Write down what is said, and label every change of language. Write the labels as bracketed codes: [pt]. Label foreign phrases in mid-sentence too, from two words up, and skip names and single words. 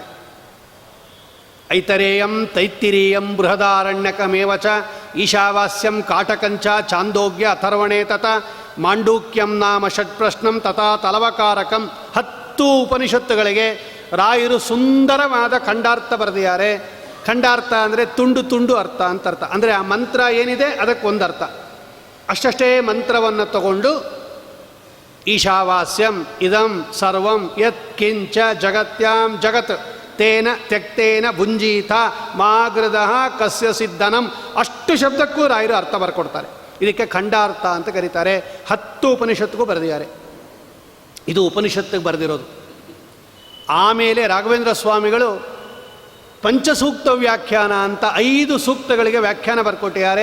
[sa] ಐತರೇಯಂ, ತೈತ್ತಿರೀಯಂ, ಬೃಹದಾರಣ್ಯಕಮೇವ ಚ, ಈಶಾವಾಸ್ಯಂ, ಕಾಟಕಂಚ, ಚಾಂದೋಗ್ಯ, ಅಥರ್ವಣೇ ತತ, ಮಾಂಡೂಕ್ಯಂ ನಾಮ ಷಟ್ಪ್ರಶ್ನಂ ತಥಾ ತಲವಕಾರಕಂ. [kn] 10 ಉಪನಿಷತ್ತುಗಳಿಗೆ ರಾಯರು ಸುಂದರವಾದ ಖಂಡಾರ್ಥ ಬರೆದಿದ್ದಾರೆ. ಖಂಡಾರ್ಥ ಅಂದರೆ ತುಂಡು ತುಂಡು ಅರ್ಥ ಅಂತ ಅರ್ಥ. ಅಂದರೆ ಆ ಮಂತ್ರ ಏನಿದೆ ಅದಕ್ಕೊಂದು ಅರ್ಥ. ಅಷ್ಟೇ ಮಂತ್ರವನ್ನು ತಗೊಂಡು [sa] ಈಶಾವಾಸ್ಯಂ ಇದಂ ಸರ್ವಂ ಯತ್ ಕಿಂಚ ಜಗತ್ಯಾಂ ಜಗತ್ ತೇನ ತ್ಯಕ್ತೇನ ಭುಂಜೀತ ಮಾಗೃದಃ ಕಸ್ಯ ಸಿದ್ಧನಂ. [kn] ಅಷ್ಟು ಶಬ್ದಕ್ಕೂ ರಾಯರು ಅರ್ಥ ಬರ್ಕೊಡ್ತಾರೆ. ಇದಕ್ಕೆ ಖಂಡಾರ್ಥ ಅಂತ ಕರೀತಾರೆ. 10 ಉಪನಿಷತ್ತಿಗೂ ಬರೆದಿದ್ದಾರೆ. ಇದು ಉಪನಿಷತ್ತಿಗೆ ಬರೆದಿರೋದು. ಆಮೇಲೆ ರಾಘವೇಂದ್ರ ಸ್ವಾಮಿಗಳು ಪಂಚಸೂಕ್ತ ವ್ಯಾಖ್ಯಾನ ಅಂತ 5 ಸೂಕ್ತಗಳಿಗೆ ವ್ಯಾಖ್ಯಾನ ಬರ್ಕೊಟ್ಟಿದ್ದಾರೆ.